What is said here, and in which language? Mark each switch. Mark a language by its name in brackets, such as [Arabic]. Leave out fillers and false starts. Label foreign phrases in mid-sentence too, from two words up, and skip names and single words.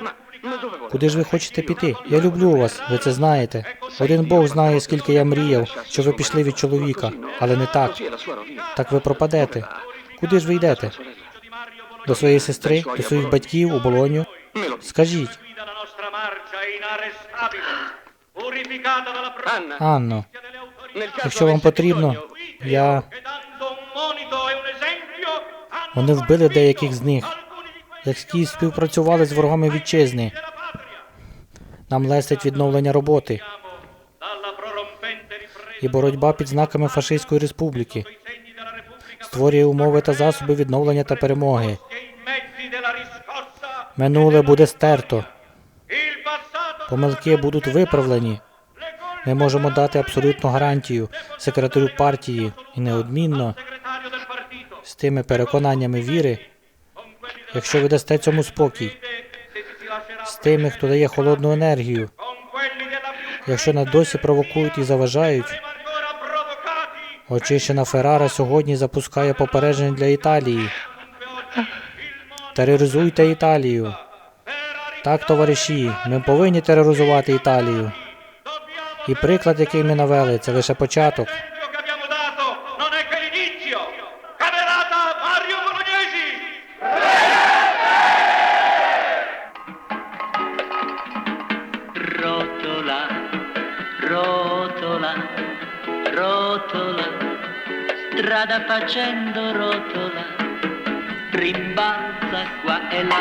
[Ukrainian] Куди ж ви хочете піти? Я люблю вас, ви це знаєте. Один Бог знає, скільки я мріяв, що ви пішли від чоловіка, але не так. Так ви пропадете. Куди ж ви йдете? До своєї сестри, до своїх батьків у Болоню? Скажіть. [Italian] Guida la nostra marcia è inarrestabile, purificata dalla [Ukrainian] Анно, [Italian] delle autorità. [Ukrainian] якщо вам потрібно, я... [Italian] Che dando un monito e un esempio hanno [Ukrainian] Вони вбили деяких з них, які співпрацювали з ворогами вітчизни. [Italian] la patria. [Ukrainian] Нам лестить відновлення роботи [Italian] Dalla prorompente ripresa [Ukrainian] і боротьба під знаками фашистської республіки. [Italian] i segni della Repubblica [Ukrainian] Створює умови та засоби відновлення та перемоги. [Italian] che i mezzi della riscossa, [Ukrainian] Минуле буде стерто, [Italian] il passato [Ukrainian] помилки будуть виправлені. Ми можемо дати абсолютну гарантію секретарю партії і неодмінно [Italian] segretario del partito. [Ukrainian] з тими переконаннями віри, якщо ви дасте цьому спокій, [Italian] Se si lascerà [Ukrainian] з тими, хто дає холодну енергію, [Italian] con quelli della più [Ukrainian] якщо нас досі провокують і заважають. [Italian] ancora provocati. [Ukrainian] Очищена Феррара сьогодні запускає попередження для Італії. Тероризуйте Італію. Так, товариші, ми повинні тероризувати Італію. І приклад, який ми навели, це лише початок. [Italian] L'esempio che abbiamo dato non è che l'inizio. Camerata Mario Bolognesi! Rotola, rotola, rotola, strada facendo rotola, rimbalza qua e là.